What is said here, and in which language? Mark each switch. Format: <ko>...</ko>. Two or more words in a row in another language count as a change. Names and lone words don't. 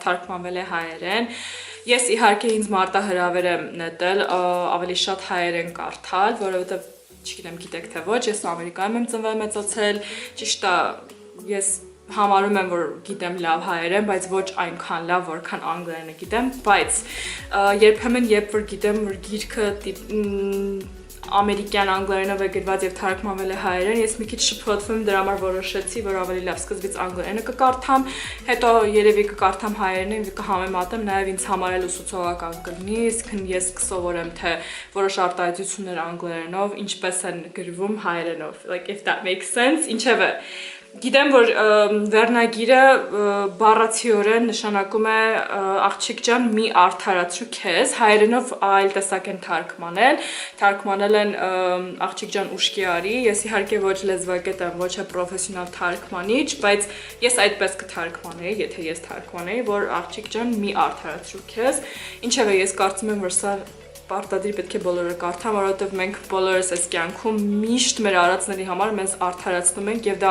<hy>թարգմանվել է հայերեն։ Ես իհարկե ինձ մարտահրավեր եմ նետել ավելի շատ հայերեն կարդալ, որովհետև չգիտեմ գիտեք թե ոչ, ես Ամերիկայում եմ ծնվել մեծացել, ճիշտ է, ես համարում եմ, որ գիտեմ լավ հայերեն, բայց ոչ այնքան լավ, որքան անգլերենը գիտեմ, բայց երբեմն երբ որ գիտեմ, որ գիրքը ամերիկյան անգլերենով է գրված եւ թարգմանվել է հայերեն, ես մի քիչ շփոթվում, դրա համար որոշեցի, որ ավելի լավ սկզբից անգլերենը կկարդամ, հետո երևի կկարդամ հայերենը եւ կհամեմատեմ, նաեւ ինձ համար էլ ուսուցողական կլինի, իսկ ես կսովորեմ, թե որոշ արտահայտություններ անգլերենով ինչպես են գրվում հայերենով,</hy> <en>like if that makes sense,</en> <hy>ինչեւէ Գիտեմ, որ վերնագիրը բառացիորեն նշանակում է աղջիկ ջան մի արդարացրու քեզ, հայերենով այլ տեսակ են թարգմանել են աղջիկ ջան ուշքի արի, ես իհարկե ոչ լեզվակետ եմ, ոչ է պրոֆեսիոնալ թարգմանիչ, բայց ես այդպես կթարգմանեի, եթե ես թարգմանեի, որ աղջիկ ջան մի արդարացրու քեզ, ինչևէ ես կարծում եմ, որ սա Պարտադիր պետք է բոլորը կարդան, որովհետև մենք բոլորս այս կյանքում միշտ մեր արածների համար մեզ արդարացնում ենք եւ դա</hy>